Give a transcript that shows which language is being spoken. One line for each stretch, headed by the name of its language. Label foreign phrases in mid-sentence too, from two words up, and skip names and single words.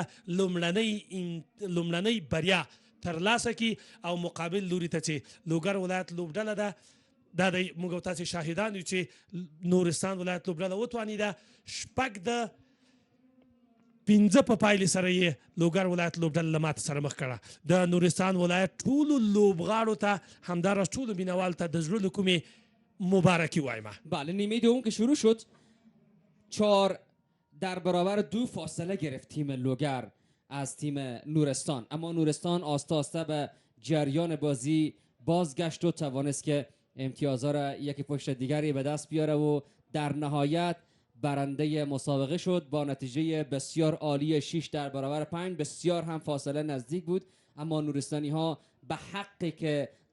Pashto: لومړنۍ بریا ترلاسه کړي او مقابل لوري ته چې لوګر ولایت لوبډله ده دا دی موږ او تاسې شاهدان یو چې نورستان ولایت لوبډله وتوانیده شپږ د 15 په پایلې سره یې لوګر ولایت لوبډله له ماتې سره مخ کړه د نورستان ولایت ټولو لوبغاړو ته همداراز ټولو مینوالو ته د زړه له کومې مبارکي وایم
Persian: بله نیمه دوم که شروع شد 4 در برابر 2 فاصله گرفت تیم لوگر از تیم نورستان اما نورستان آستا آستا به جریان بازی بازگشت و توانست که امتیازها را یکی پشت دیگری به دست بیاره و در نهایت برنده مسابقه شد با نتیجه بسیار عالی 6 در برابر 5 بسیار هم فاصله نزدیک بود اما نورستانی ها به حقی که